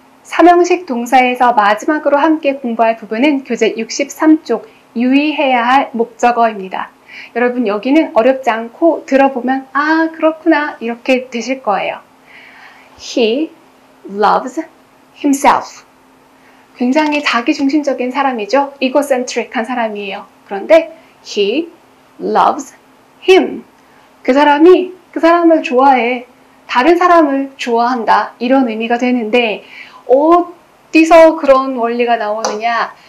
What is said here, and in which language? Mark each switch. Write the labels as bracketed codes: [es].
[ko] 삼형식 동사에서 마지막으로 함께 공부할 부분은 교재 63쪽 유의해야 할 목적어입니다. 여러분 여기는 어렵지 않고 들어보면 아 그렇구나 이렇게 되실 거예요. [en] He loves himself. [ko] 굉장히 자기중심적인 사람이죠. egocentric한 사람이에요. 그런데 [en] he loves him. [ko] 그 사람이 그 사람을 좋아해. 다른 사람을 좋아한다. 이런 의미가 되는데 어디서 그런 원리가 나오느냐.